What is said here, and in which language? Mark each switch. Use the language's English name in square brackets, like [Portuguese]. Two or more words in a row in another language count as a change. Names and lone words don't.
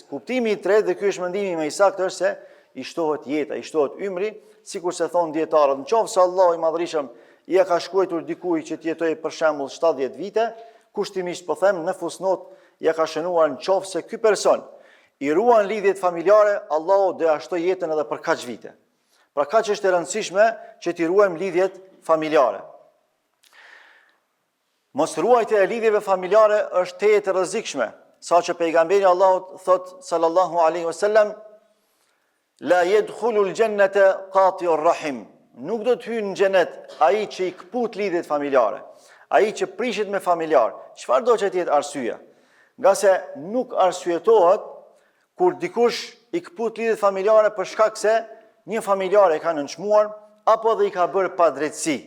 [Albanian] Kuptimi i tretë, dhe ky është mendimi më i saktë, është se i shtohet jeta, i shtohet ymri, sikur se thon dietarët, nëse Allahu i Madhërisëm ia ka shkruar dikujt që të jetojë për shembull 70 vite, kushtimisht po them në fusnot ja ka shënuar nëse ky person i ruan lidhjet familjare, Allahu do ja shtoj jetën edhe për kaq vite. Pra kaq është e rëndësishme që t'i ruajmë lidhjet familjare. Mos ruajtja e lidhjeve familjare është teje e rrezikshme, saqë pejgamberi Allahut thot [Arabic] صلى الله عليه وسلم: "لا يدخل الجنة قاطع رحم." [Albanian] Nuk do të hyjë në xhenet ai që i kput lidhjet familjare, ai që prishet me familjar. Çfarë do që të jetë arsyeja? Nga se nuk arsyetohet kur dikush i kput lidhjet familjare për shkak se një familjar e ka nënçmuar apo dhe i ka bërë padrejtësi.